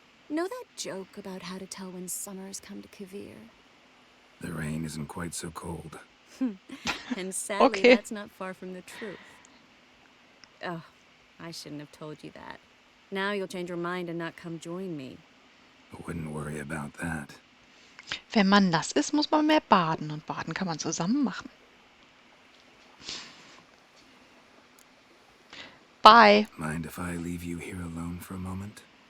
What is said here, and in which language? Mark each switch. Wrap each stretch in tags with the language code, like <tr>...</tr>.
<en>Know that joke about how to tell when summer's come to Kovir? The rain isn't quite so cold. And sadly, Okay. that's not far from the truth. Oh, I shouldn't have told you that. Now you'll change your mind and not come join me. I wouldn't worry about that.</en> <de>Wenn man nass ist, muss man mehr baden. Und baden kann man zusammen machen.</de> <en>Bye. Mind if I leave you here alone for a moment?</en>